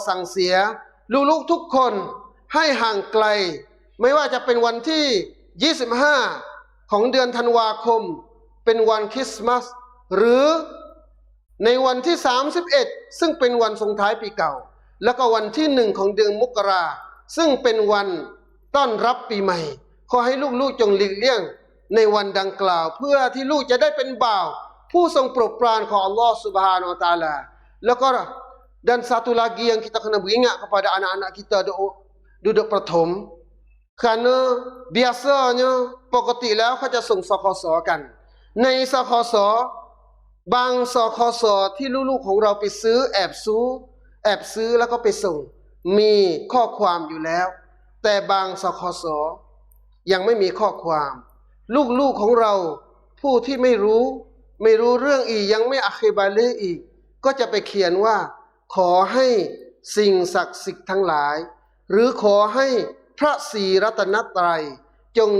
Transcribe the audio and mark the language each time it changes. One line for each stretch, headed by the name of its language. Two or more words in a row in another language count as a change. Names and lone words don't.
Thai: สั่งเสียลูกๆทุกคนให้ห่างไกลไม่ว่าจะเป็นวันที่25ของเดือนธันวาคมเป็นวันคริสต์มาสหรือในวันที่31ซึ่งเป็นวันส่งท้ายปีเก่าแล้วก็วันที่1ของเดือนมกราซึ่งเป็นวันต้อนรับปีใหม่ขอให้ลูกๆจงหลีกเลี่ยงในวันดังกล่าวเพื่อที่ลูกจะได้เป็นบ่าวผู้ทรงโปรดปรานของอัลลอฮฺ
Arabic: سبحانه وتعالى.
Malay: Dan satu lagi yang kita kena beringat kepada anak-anak kita duduk prathom kerana biasanya
Thai: ปกติแล้วเขาจะส่งสคสกันใน สคสบางสคสที่ลูกๆของเราไปซื้อแอบซื้อแล้วก็ไปส่งมีข้อความอยู่แล้วแต่บางสคสยังไม่มีข้อความลูกๆของเราผู้ที่ไม่รู้เรื่องอีกยังไม่อะคิบาเลอีกก็จะไปเขียนว่าขอให้สิ่งศักดิ์สิทธิ์ทั้งหลายหรือขอให้พระศรีรัตนตรัยจง